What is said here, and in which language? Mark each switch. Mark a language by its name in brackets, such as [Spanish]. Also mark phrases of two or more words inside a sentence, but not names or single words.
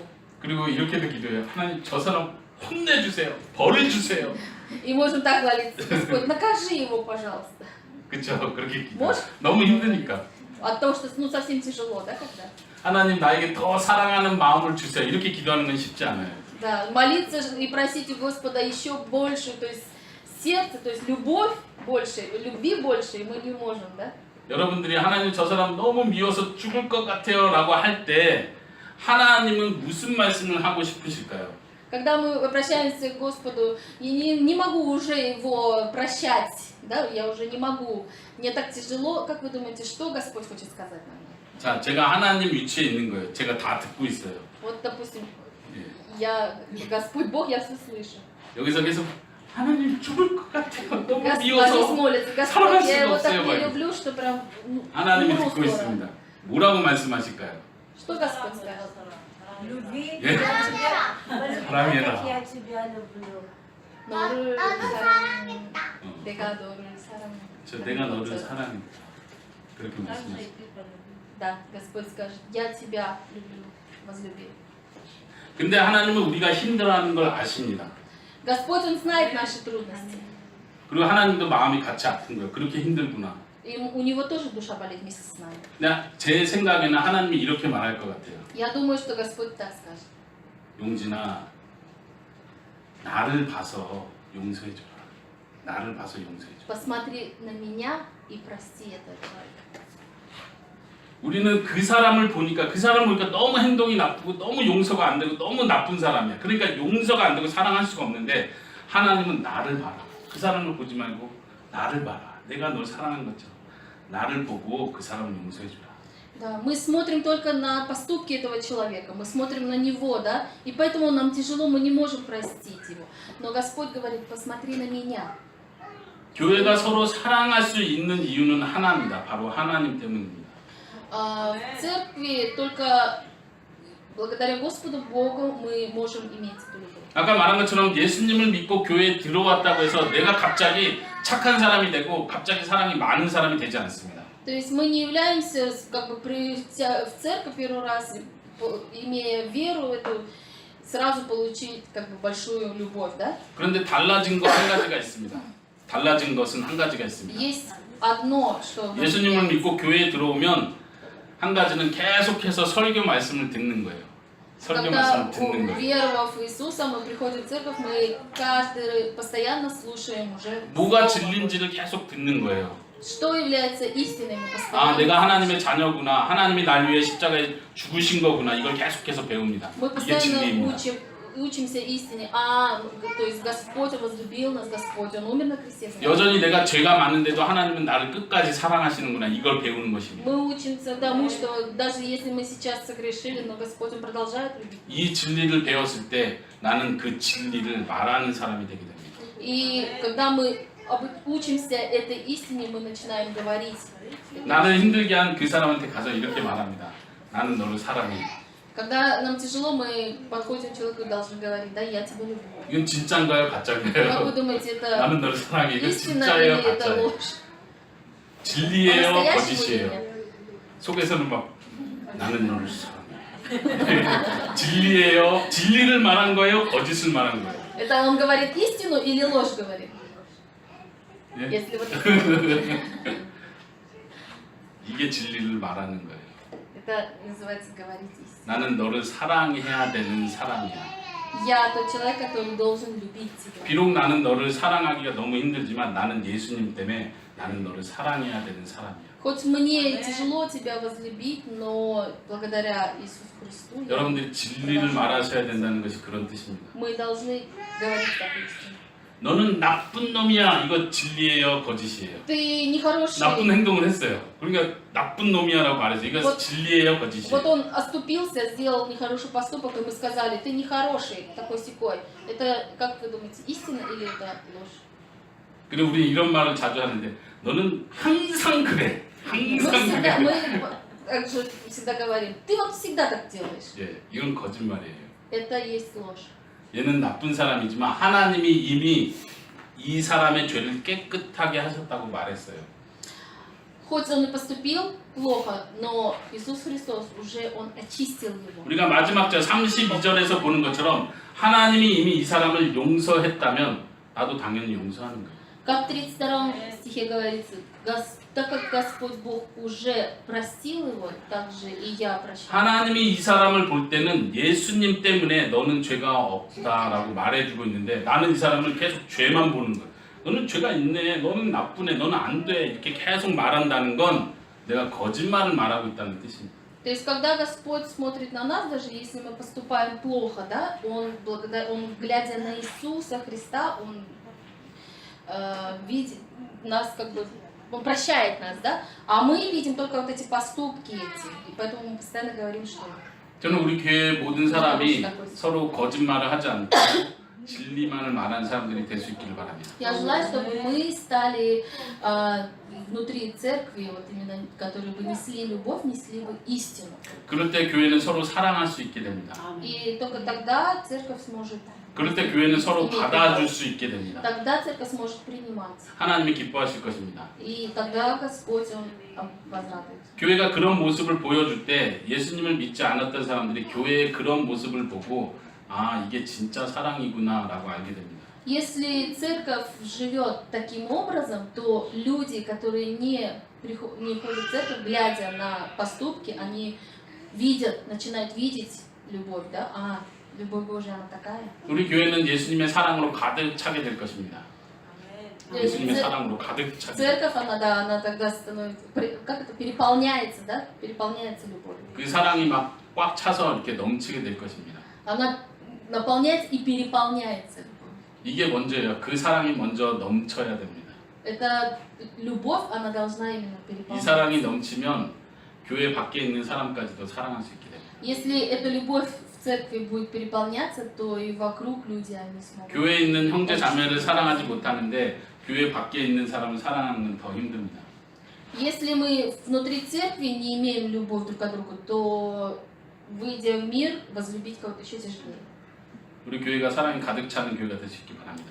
[Korean] 그리고 이렇게도 기도해요. 하나님, 저 사람 혼내주세요. 벌을 주세요. [Russian] И можем так молиться, Господь, накажи его, пожалуйста. [Korean] 그렇죠. 그렇게 기도. [Russian] Может? [Korean] 너무 힘드니까. [Russian] От того, что, ну, совсем тяжело, да, когда? [Korean] 하나님, 나에게 더 사랑하는 마음을 주세요. 이렇게 기도하는 건 쉽지 않아요. [Russian] Да, молиться и просить у Господа еще больше, то есть сердце, то есть любовь больше, любви больше, и мы не можем, да? [Korean] 여러분들이 하나님, 저 사람 너무 미워서 죽을 것 같아요라고 할 때 하나님은 무슨 말씀을 하고 싶으실까요? [Russian] Когда мы обращаемся к Господу, я не могу уже его прощать, да, я уже не могу, мне так тяжело, как вы думаете, что Господь хочет сказать нам? [Korean] 자, 제가 하나님 위치에 있는 거예요. 제가 다 듣고 있어요. [Russian] Вот, допустим, [Korean] 예. [Russian] я, Господь Бог, я все слышу. [Korean] 여기서 계속 하나님 죽을 것 같아요. 너무 [Russian] Господь [Korean] 미워서 [Russian] молится, [Korean] 사랑할 [Russian] Господь, я [Korean] 수가 [Russian] его так [Korean] 없어요. [Russian] не [Korean] 막. [Russian] люблю, что прям [Korean] 하나님이 [Russian] умру [Korean] 듣고 [Russian] скоро. [Korean] 있습니다. 뭐라고 말씀하실까요? [Russian] Что Господь скажет? Люби [Korean] 예. [Russian] я тебя, [Korean] 사랑해라. [Russian] как я тебя люблю. [Korean] 너를 사랑한다. 내가 너를 사랑한다. 저 내가 너를 사랑해. 그렇게 [Russian] Так же и [Korean] 말씀하세요. [Russian] ты полюби. Да, Господь скажет, я тебя люблю, возлюби. [Korean] 근데 하나님은 우리가 힘들어하는 걸 아십니다. [Russian] Господь, Он знает наши трудности. [Korean] 그리고 하나님도 마음이 같이 아픈 거예요. 그렇게 힘들구나. [Russian] И у Него тоже душа болит вместе с нами. [Korean] 근데 제 생각에는 하나님이 이렇게 말할 것 같아요. [Russian] Я думаю, что Господь так скажет. [Korean] 용진아, 나를 봐서 용서해줘라. 나를 봐서 용서해줘. [Russian] Посмотри на меня и прости этого человека. [Korean] 우리는 그 사람을 보니까 너무 행동이 나쁘고 너무 용서가 안 되고 너무 나쁜 사람이야. 그러니까 용서가 안 되고 사랑할 수가 없는데 하나님은 나를 봐라. 그 사람을 보지 말고 나를 봐라. 내가 널 사랑한 것처럼 나를 보고 그 사람을 용서해주라. [Russian] Да, мы смотрим только на поступки этого человека, мы смотрим на него, да, и поэтому нам тяжело, мы не можем простить его. Но Господь говорит, посмотри на меня. [Korean] 교회가 서로 사랑할 수 있는 이유는 하나입니다. 바로 하나님 때문입니다. [Russian] В церкви только благодаря Господу Богу мы можем иметь эту любовь. [Korean] 아까 말한 것처럼 예수님을 믿고 교회에 들어왔다고 해서 내가 갑자기 착한 사람이 되고 갑자기 사랑이 많은 사람이 되지 않습니다. [Russian] То есть мы не являемся, как бы, придя в церковь первый раз, имея веру эту, сразу получить как бы большую любовь, да? [Korean] 그런데 달라진 것 한 가지가 있습니다. 달라진 것은 한 가지가 있습니다. [Russian] Есть одно, что [Korean] 예수님을 믿고 교회에 들어오면 한 가지는 계속해서 설교 말씀을 듣는 거예요. 설교 [Russian] когда, [Korean] 말씀을 듣는 거예요. [Russian] веровав в Иисуса, мы приходим в церковь, мы каждый постоянно слушаем уже [Korean] 뭐가 [Russian] Слово Божье. [Korean] 진리인지를 계속 듣는 거예요. [Russian] Что является истиной? Мы [Korean] 아, [Russian] постоянно, [Korean] 내가 하나님의 자녀구나. 하나님이 날 위해 십자가에 죽으신 거구나. 이걸 계속해서 배웁니다. [Russian] мы [Korean] 이게 [Russian] постоянно [Korean] 진리입니다. [Russian] учимся истине. То есть Господь возлюбил нас, Господь, Он умер на кресте. за нас. [Korean] 여전히 내가 죄가 많은데도 하나님은 나를 끝까지 사랑하시는구나. 이걸 배우는 것입니다. [Russian] Мы учимся тому, что даже если мы сейчас согрешили, но Господь Он продолжает любить. [Korean] 이 진리를 배웠을 때 나는 그 진리를 말하는 사람이 되게 됩니다. [Russian] И когда мы учимся этой истине, мы начинаем говорить. [Korean] 나를 힘들게 한 그 사람한테 가서 이렇게 말합니다. 나는 너를 사랑해. [Russian] Когда нам тяжело, мы подходим к человеку и должны говорить, да, я тебя люблю. [Korean] 이건 진짜인가요? [Russian] Как [Korean] 가짜인가요? [Russian] вы думаете, это [Korean] 나는 너를 사랑해. 이거 [Russian] истина [Korean] 진짜예요? [Russian] или это [Korean] 가짜예요? [Russian] ложь? [Korean] 진리예요? [Russian] По-настоящему или [Korean] 거짓이에요? [Russian] нет? [Korean] 속에서는 막 나는 너를 사랑해. 진리예요? 진리를 말한 거예요? 거짓을 말한 거예요? [Russian] Это он говорит истину или ложь говорит? [Korean] 예? [Russian] Если вот [Korean] 이게 진리를 말하는 거예요. [Russian] это называется говорить истину. [Korean] 나는 너를 사랑해야 되는 사람이야. [Russian] Я тот человек, который должен любить тебя. [Korean] 비록 나는 너를 사랑하기가 너무 힘들지만 나는 예수님 때문에 나는 너를 사랑해야 되는 사람이야. [Russian] Хоть мне тяжело тебя возлюбить, но благодаря Иисусу Христу [Korean] 여러분들이 진리를 말하셔야 된다는 것이 그런 뜻입니다. [Russian] мы должны говорить так истину. [Korean] 너는 나쁜 놈이야. 이거 진리예요? 거짓이에요? [Russian] Ты нехороший. [Korean] 나쁜 행동을 했어요. 그러니까 나쁜 놈이야라고 말해서 이거 [Russian] Вот- [Korean] 진리예요? [Russian] Вот [Korean] 거짓이에요? [Russian] он оступился, сделал нехороший поступок, и мы сказали, ты нехороший, такой-сякой. Это, как вы думаете, истина или это ложь? [Korean] 그리고 우리 이런 말을 자주 하는데 너는 항상 그래. [Russian] Мы [Korean] 항상 [Russian] всегда, [Korean] 그래. [Russian] мы также всегда говорим, ты вот всегда так делаешь. [Korean] 예, 이건 거짓말이에요. [Russian] Это есть ложь. [Korean] 얘는 나쁜 사람이지만 하나님이 이미 이 사람의 죄를 깨끗하게 하셨다고 말했어요. [Russian] Хоть он и поступил плохо, но Иисус Христос уже он очистил его. [Korean] 우리가 마지막 절 32절에서 보는 것처럼 하나님이 이미 이 사람을 용서했다면 나도 당연히 용서하는 거예요. [Russian] Как в 32 стихе говорится, так как Господь Бог уже простил его, так же и я прощаю. [Korean] 하나님이 이 사람을 볼 때는 예수님 때문에 너는 죄가 없다라고 말해주고 있는데 나는 이 사람을 계속 죄만 보는 거예요. 너는 죄가 있네, 너는 나쁘네, 너는 안 돼 이렇게 계속 말한다는 건 내가 거짓말을 말하고 있다는 뜻입니다. [Russian] То есть, когда Господь смотрит на нас, даже если мы поступаем плохо, да, Он, глядя на Иисуса Христа, Он видит нас, как бы, Он прощает нас, да, а мы видим только вот эти поступки эти, и поэтому мы постоянно говорим, что [Korean] 저는 우리 교회 모든 사람이 서로 거짓말을 하지 않고 진리만을 말하는 사람들이 될 수 있기를 바랍니다. [Russian] я желаю, чтобы мы стали внутри церкви, вот именно, которые бы несли любовь, несли бы истину. [Korean] 그럴 때 교회는 서로 사랑할 수 있게 됩니다. [Russian] И только тогда церковь сможет, [Korean] 그럴 때 교회는 서로 받아줄 수 있게 됩니다. [Russian] тогда церковь сможет принимать. [Korean] 하나님이 기뻐하실 것입니다. [Russian] И тогда Господь, Он возрадуется. [Korean] 교회가 그런 모습을 보여줄 때 예수님을 믿지 않았던 사람들이 교회의 그런 모습을 보고 아 이게 진짜 사랑이구나 라고 알게 됩니다. [Russian] Если церковь живет таким образом, то люди, которые не ходят в церковь, глядя на поступки, они видят, начинают видеть любовь, да? А, любовь Божья, она такая. [Korean] 우리 교회는 예수님의 사랑으로 가득 차게 될 것입니다. 예수님의 사랑으로 가득 차게. [Russian] Церковь, она, да, она тогда становится, как это, переполняется, да? Переполняется любовью. [Korean] 그 사랑이 막 꽉 차서 이렇게 넘치게 될 것입니다. [Russian] Она наполняется и переполняется любовью. [Korean] 이게 먼저예요. 그 사랑이 먼저 넘쳐야 됩니다. [Russian] Это любовь, она должна именно [Korean] 이 [Russian] переполняться. [Korean] 사랑이 넘치면 교회 밖에 있는 사람까지도 사랑할 수 있게 됩니다. [Russian] Если эта любовь в церкви будет переполняться, то и вокруг люди, они смогут. [Korean] 교회에 있는 형제 자매를 사랑하지 못하는데 교회 밖에 있는 사람을 사랑하는 건 더 힘듭니다. [Russian] Если мы внутри церкви не имеем любовь друг к другу, то, выйдя в мир, возлюбить кого-то еще тяжелее. [Korean] 우리 교회가 사랑이 가득 차는 교회가 될 수 있기 바랍니다.